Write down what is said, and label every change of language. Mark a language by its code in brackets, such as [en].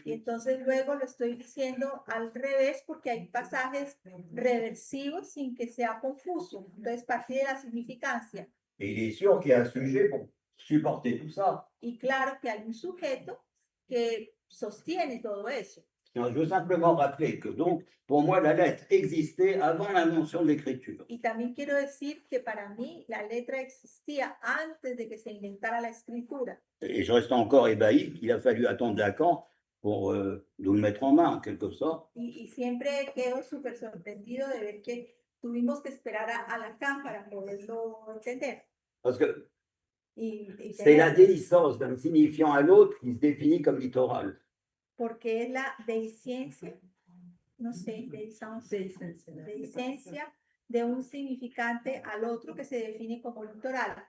[es] y entonces luego lo estoy diciendo al revés porque hay pasajes reversivos sin que sea confuso. Entonces, partir de la significancia. [fr] Et il est sûr qu'il y a un sujet pour supporter tout ça. [es] Y claro que hay un sujeto que sostiene todo eso. [fr] Je veux simplement rappeler que donc, pour moi, la lettre existait avant l'invention de l'écriture. [es] Y también quiero decir que para mí la letra existía antes de que se inventara la escritura. [fr] Et je reste encore ébahi qu'il a fallu attendre Lacan pour nous le mettre en main, en quelque sorte. [es] Y siempre quedo súper sorprendido de ver que tuvimos que esperar a Lacan para poderlo entender. [fr] Parce que [es] Y [fr] c'est la [es] tener- [fr] déhiscence d'un signifiant à l'autre qui se définit comme littoral. [es] porque es la dehiscencia, no sé, dehiscencia de un significante al otro que se define como litoral.